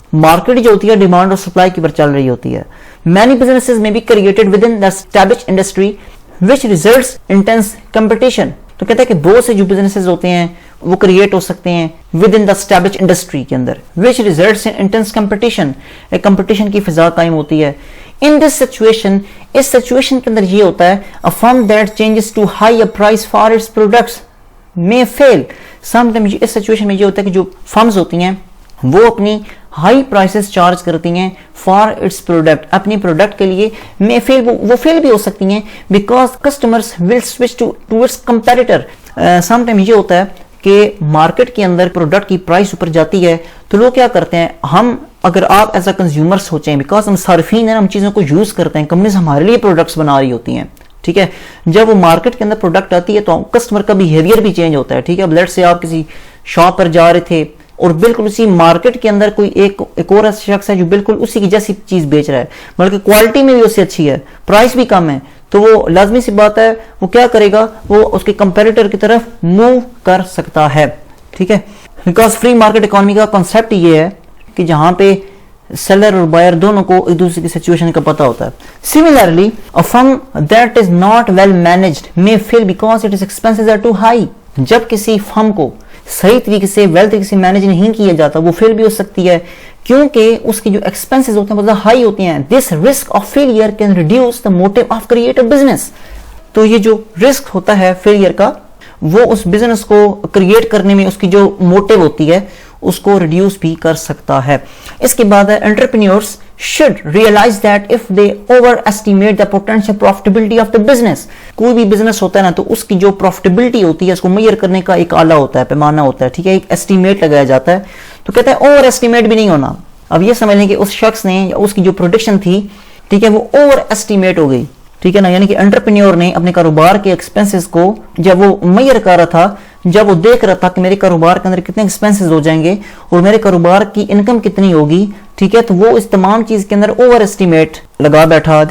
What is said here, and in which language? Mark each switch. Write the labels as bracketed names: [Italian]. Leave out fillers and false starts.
[Urdu] Market جو ہوتی ہے ڈیمانڈ اور سپلائی کی پر چل رہی ہوتی ہے. [English] Many businesses may be created within the established industry which results intense competition. [Urdu] تو کہتا ہے کہ بہت سے جو بزنسز ہوتے ہیں وہ کریٹ ہو سکتے ہیں [English] within the established industry [Urdu] کے اندر, [English] which results in intense competition, [Urdu] ایک کمپٹیشن کی فضا قائم ہوتی ہے. [English] in this situation, [Urdu] اس سچویشن کے اندر یہ ہوتا ہے, [English] a firm that changes to higher price for its products may fail. [Urdu] Some time اس situation میں یہ ہوتا ہے کہ جو فرمز ہوتی ہیں وہ اپنی ہائی پرائسز چارج کرتی ہیں [English] for its product, [Urdu] اپنی پروڈکٹ کے لیے, میں فیل, وہ فیل بھی ہو سکتی ہیں [English] Because customers will switch to its competitor. [Urdu] Some time یہ ہوتا ہے کہ مارکیٹ کے اندر پروڈکٹ کی پرائس اوپر جاتی ہے تو لوگ کیا کرتے ہیں, ہم اگر آپ [English] as a consumer [Urdu] سوچیں, بیکاز ہم صارفین ہیں, ہم چیزوں کو یوز کرتے ہیں, کمپنیز ہمارے لیے پروڈکٹس بنا رہی ہوتی ہیں, ٹھیک ہے. جب وہ مارکیٹ کے اندر پروڈکٹ آتی ہے تو کسٹمر کا بیہیویئر بھی چینج ہوتا ہے, ٹھیک ہے. اب لیٹس سے آپ کسی شاپ پر جا رہے تھے اور بالکل اسی مارکیٹ کے اندر کوئی ایک اور شخص ہے جو بالکل اسی کی جیسی چیز بیچ رہا ہے, بلکہ کوالٹی میں بھی اس سے اچھی ہے, پرائس بھی کم ہے, تو وہ لازمی سی بات ہے وہ کیا کرے گا, وہ اس کے کمپیٹیٹر کی طرف موو کر سکتا ہے, ٹھیک ہے. بیکاز فری مارکیٹ اکانومی کا کنسیپٹ یہ ہے کہ جہاں پہ سیلر اور بائر دونوں کو ایک دوسرے کی سچویشن کا پتہ ہوتا ہے. [English] Similarly a firm that is not well managed may fail because its expenses are too high. [Urdu] جب کسی فرم کو صحیح طریقے سے ویل طریقے سے مینج نہیں کیا جاتا وہ فیل بھی ہو سکتی ہے کیونکہ اس کی جو ایکسپینسز ہوتے ہیں بہت ہائی ہوتی ہیں. [English] This risk of failure can reduce the motive of create a business. [Urdu] تو یہ جو رسک ہوتا ہے فیلئر کا وہ اس بزنس کو کریٹ کرنے میں اس کی جو موٹیو ہوتی ہے اس کو ریڈیوس بھی کر سکتا ہے. اس کے بعد [English] Entrepreneurs should realize that if they overestimate the potential profitability of the business. [Urdu] کوئی بھی بزنس ہوتا ہے نا تو اس کی جو پروفٹیبلٹی ہوتی ہے اس کو میئر کرنے کا ایک آلہ ہوتا ہے, پیمانہ ہوتا ہے, ٹھیک ہے, ایک ایسٹیمیٹ لگایا جاتا ہے. تو کہتا ہے اوور ایسٹیمیٹ بھی نہیں ہونا. اب یہ سمجھ لیں کہ اس شخص نے یا اس کی جو پروڈکشن تھی, ٹھیک ہے, وہ اوور ایسٹیمیٹ ہو گئی, ٹھیک ہے نا, یعنی کہ انٹرپرینیور نے اپنے کاروبار کے ایکسپنسز کو جب وہ میئر کر رہا تھا, جب وہ دیکھ رہا تھا کہ میرے کاروبار کے اندر کتنے ایکسپنسز ہو جائیں گے اور میرے کاروبار کی انکم کتنی ہوگی, ٹھیک ہے, تو وہ اس تمام چیز کے اندر اوور ایسٹیمیٹ لگا بیٹھا.